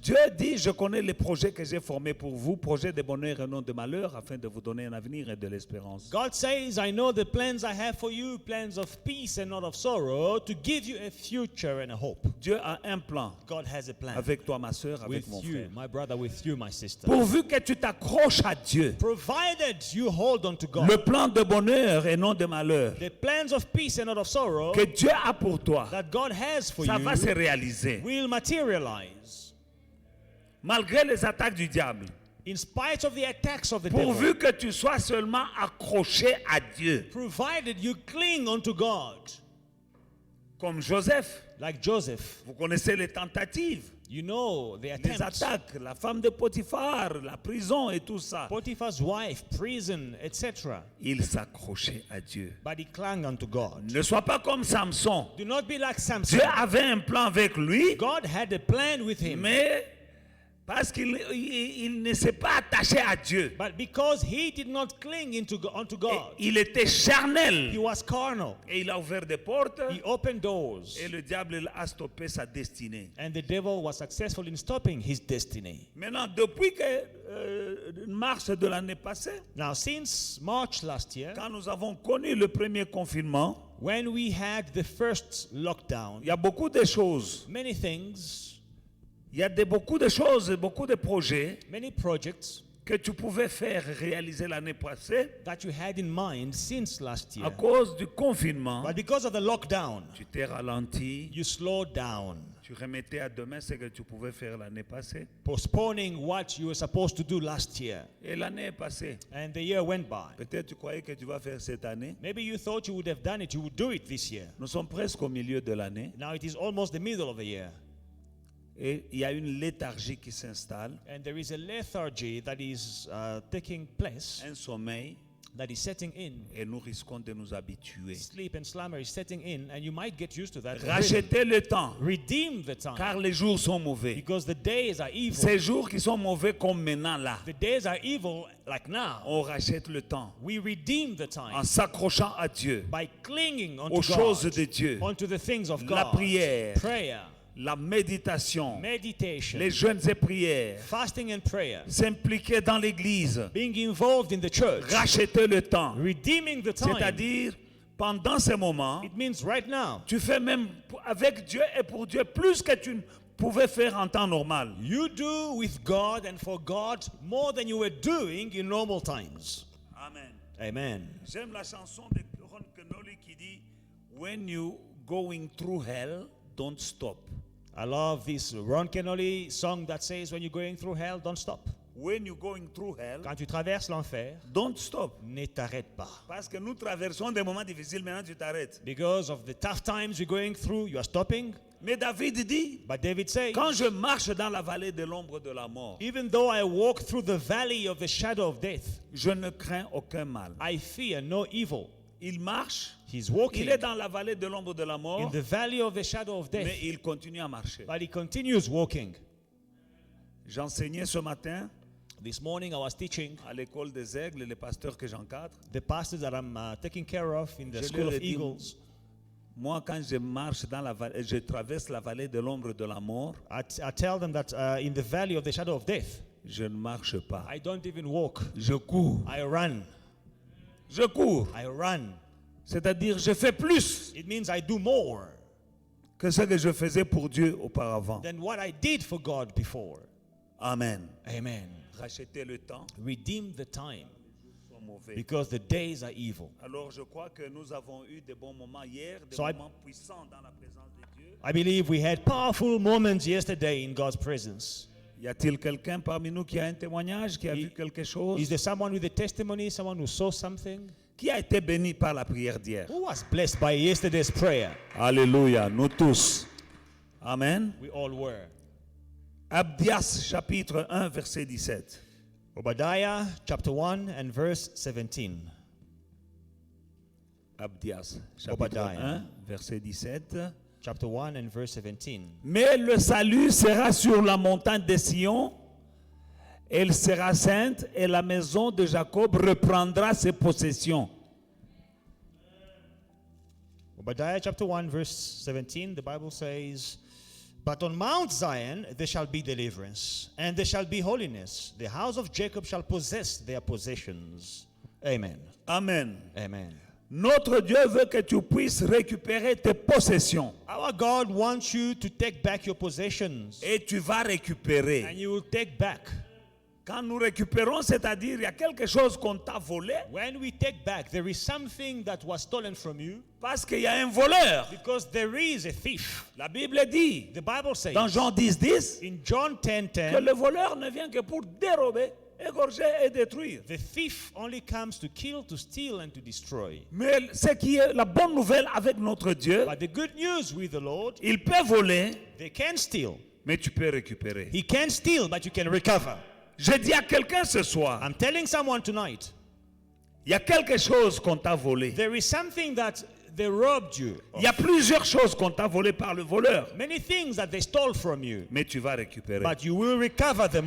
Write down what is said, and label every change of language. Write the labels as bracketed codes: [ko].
[fr] Dieu dit, je connais les projets que j'ai formés pour vous, projets de bonheur et non de malheur, afin de vous donner un avenir et de l'espérance. [en] God says, I know the plans I have for you, plans of peace and not of sorrow, to give you a future and a hope. [fr] Dieu a un plan. [en] God has a plan. [fr] Avec toi, ma sœur, avec mon frère. [en] My brother, with you, my sister. [fr] Pourvu que tu t'accroches à Dieu. [en] Provided you hold on to God. [fr] Le plan de bonheur et non de malheur. [en] The plans of peace and not of sorrow. [fr] Que Dieu a pour toi. [en] That God has for [fr] ça [en] you. [fr] Va se réaliser. [en] Will materialize. [fr] Malgré les attaques du diable. [en] In spite of the attacks of the [fr] Pourvu que tu sois seulement accroché à Dieu. [en] Provided you cling unto God. [fr] Comme Joseph. [en] Like Joseph. [fr] Vous connaissez les tentatives. [en] You know the [fr] les attaques, la femme de Potiphar, la prison et tout ça. [en] Potiphar's wife, prison, etc. [fr] Il s'accrochait à Dieu. [en] But he clung unto God. [fr] Ne sois pas comme Samson. [en] Do not be like Samson. [fr] Dieu avait un plan avec lui. [en] God had a plan with him. [fr] Mais parce qu'il ne s'est pas attaché à Dieu. [en] But because he did not cling unto God. [fr] Il était charnel. [en] He was carnal. [fr] Et il a ouvert des portes. [en] He opened doors. [fr] Et le diable a stoppé sa destinée. [en] And the devil was successful in stopping his destiny. [fr] Maintenant, depuis que mars de l'année passée, [en] now since March last year, [fr] quand nous avons connu le premier confinement, [en] when we had the first lockdown, [fr] il y a beaucoup de choses. [en] Many things. [fr] Il y a beaucoup de choses, beaucoup de projets [en] many projects [fr] que tu pouvais faire réaliser l'année passée [en] that you had in mind since last year. [fr] À cause du confinement, [en] but because of the lockdown, [fr] tu t'es ralenti, [en] you slowed down. [fr] Tu remettais à demain ce que tu pouvais faire l'année passée. [en] postponing what you were supposed to do last year. [fr] Et l'année est passée. [en] And the year went by. [fr] Peut-être tu croyais que tu vas faire cette année. [en] Maybe you thought you would have done it, you would do it this year. [fr] Nous sommes presque au milieu de l'année. [en] Now it is almost the middle of the year. [fr] Et il y a une léthargie qui s'installe, [en] And there is a lethargy that is taking place, [fr] un sommeil, [en] that is setting in. [fr] et nous risquons de nous habituer. [en] Sleep and slumber is setting in, and you might get used to that. [fr] Rachetez le temps, [en] Redeem the time, [fr] car les jours sont mauvais. [en] because the days are evil. [fr] Ces jours qui sont mauvais comme maintenant là, [en] The days are evil like now. [fr] on rachète le temps [en] We redeem the [fr] en [en] time [fr] s'accrochant à Dieu, [en] by clinging [fr] aux [en] onto [fr] choses [en] God, [fr] de Dieu, [en] onto the things of [fr] la [en] God. [fr] prière, [en] Prayer, [fr] la méditation, [en] meditation, [fr] les jeûnes et prières, [en] fasting and prayer, [fr] s'impliquer dans l'église, [en] being involved in the church, [fr] racheter le temps. [en] redeeming the time. [fr] C'est-à-dire, pendant ces moments, [en] It means right now, [fr] tu fais même avec Dieu et pour Dieu plus que tu ne pouvais faire en temps normal. [en] you do with God and for God more than you were doing in normal times. [fr] Amen. [en] Amen. [fr] J'aime la chanson de Ron Kenoly qui dit [en] When you going through hell, don't stop. I love this Ron Kenoly song that says, when you're going through hell, don't stop. When you going through hell, [fr] Quand tu traverses l'enfer, [en] don't stop. [fr] ne t'arrête pas. Parce que nous traversons des moments difficiles, maintenant tu t'arrêtes. [en] Because of the tough times you're going through, you are stopping. [fr] Mais David dit [en] But David says, [fr] Quand je marche dans la vallée de l'ombre de la mort, [en] even though I walk through the valley of the shadow of death, [fr] je ne crains aucun mal. [en] I fear no evil. [fr] Il marche, [en] He's walking [fr] il est dans la vallée de l'ombre de la [en] in [fr] mort, [en] the valley of the shadow of death, [fr] mais il continue à marcher. [en] but he continues walking. [fr] J'enseignais ce matin [en] This morning I was teaching [fr] à l'école des aigles, les pasteurs que j'encadre. [en] the pastors that I'm taking care of in the [fr] Je [en] School [fr] leur [en] of [fr] ai dit, [en] Eagles. [fr] Moi, quand je marche dans la vallée, je traverse la vallée de l'ombre de la mort, [en] I tell them that in the valley of the shadow of death, [fr] je ne marche pas. [en] I don't even walk. [fr] Je cours. [en] I run. [fr] Je cours. [en] I run. [fr] C'est-à-dire, je fais plus [en] It means I do more [fr] que ce que je faisais pour Dieu auparavant. [en] than what I did for God before. [fr] Amen. [en] Amen. [fr] Racheter le temps, [en] Redeem the time [fr] sont mauvais. [en] because the days are evil. [fr] Alors, je crois que nous avons eu des bons moments hier, des [en] So I- [fr] moments puissants dans la présence de Dieu. [en] I believe we had powerful moments yesterday in God's presence. [fr] Y a-t-il quelqu'un parmi nous qui a un témoignage, qui a vu quelque [en] Is [fr] chose, [en] there someone with a testimony, someone who saw something? [fr] qui a été béni par la prière d'hier? [en] Who was blessed by yesterday's prayer? [fr] Alléluia, nous tous. Amen. [en] We all were. [fr] Abdias chapitre 1 verset 17. [en] Obadiah chapter 1 and verse 17. [fr] Abdias chapitre [en] Obadiah. [fr] 1 verset 17. [en] Chapter 1 and verse 17. [fr] Mais le salut sera sur la montagne de Sion, elle sera sainte et la maison de Jacob reprendra ses possessions. [en] Obadiah chapter 1 verse 17, the Bible says, but on Mount Zion there shall be deliverance, and there shall be holiness. The house of Jacob shall possess their possessions. Amen. Amen. Amen. [fr] Notre Dieu veut que tu puisses récupérer tes possessions. [en] Our God wants you to take back your possessions, [fr] Et tu vas récupérer. [en] and you will take back. [fr] Quand nous récupérons, c'est-à-dire il y a quelque chose qu'on t'a volé [en] When we take back, there is something that was stolen from you [fr] parce qu'il y a un voleur. [en] because there is a thief. [fr] La Bible dit [en] The Bible says [fr] dans Jean 10, 10 [en] in John [fr] que [en] 10:10, [fr] le voleur ne vient que pour dérober, égorger et détruire. [en] the thief only comes to kill, to steal, and to destroy. [fr] Mais ce qui est la bonne nouvelle avec notre Dieu, [en] But the good news with the Lord, [fr] il peut voler, [en] they can steal. [fr] mais tu peux récupérer. [en] He can steal, but you can recover. [fr] Je dis à quelqu'un ce soir, [en] I'm telling someone tonight, [fr] il y a quelque chose qu'on t'a volé. [en] there is something that they robbed you [fr] Il y a [en] of. [fr] plusieurs choses qu'on t'a volé par le voleur, [en] Many things that they stole from you, [fr] mais tu vas récupérer. [en] but you will recover them